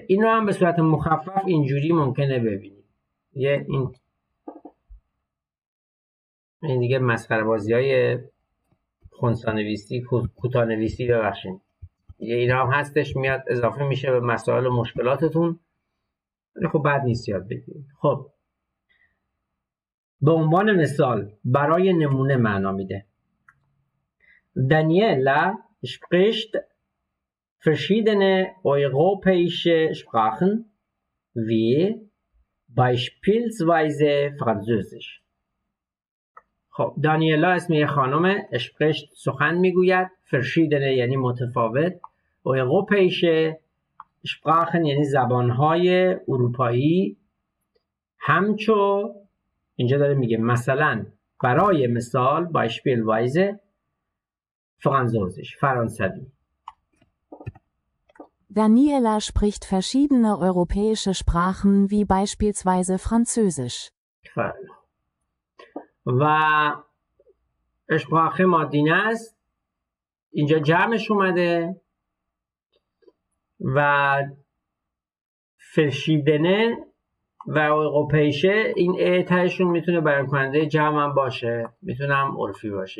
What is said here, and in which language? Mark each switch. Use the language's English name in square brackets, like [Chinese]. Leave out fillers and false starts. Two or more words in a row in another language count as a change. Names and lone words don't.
[Persian] این رو هم به صورت مخفف اینجوری ممکنه ببینیم. یه این دیگه مسخره بازی های خنثی‌نویسی، کوتاه‌نویسی ببخشید. یه اینا هم هستش، میاد اضافه میشه به مسائل و مشکلاتتون. خب بد نیست یاد بگیرید. خب به عنوان مثال برای نمونه معنا میده. [German] Daniela spricht verschiedene europäische Sprachen wie beispielsweise Französisch. [Persian] خب دانیلا اسم یه خانم، spricht سخن میگوید، verschiedene یعنی متفاوت، [German] europäische Sprachen [Persian] یعنی زبانهای اروپایی، همچو اینجا داره میگه مثلا برای مثال [German] beispielsweise Französisch، [Persian] فرانسوی. [German] Daniela spricht verschiedene europäische Sprachen wie beispielsweise Französisch. [Persian] و اشپراخه مادینه است، اینجا جمعش اومده و فرشیدنه و اروپیشه، این تهشون میتونه بیان کننده جمع هم باشه، میتونه هم عرفی باشه.